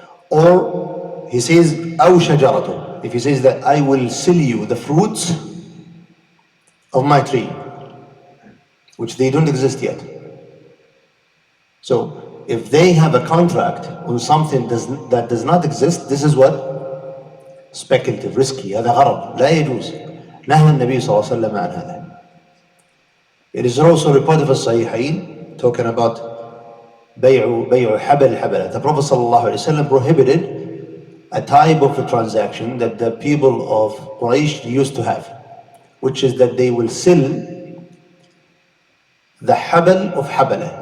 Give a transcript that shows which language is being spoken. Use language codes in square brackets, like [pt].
[en] Or he says [ar] أو شجرته. [en] If he says that I will sell you the fruits of my tree, which they don't exist yet. So if they have a contract on something that does not exist, this is what? Speculative, risky. [ar] هذا غرض لا يجوز. نهى النبي صلى الله عليه وسلم عن هذا. [en] It is also reported [ar] في الصحيحين [en] talking about [ar] بيع حبل الحبلة. [en] The Prophet صلى الله عليه وسلم prohibited a type of a transaction that the people of Quraysh used to have, which is that they will sell the habal of habala.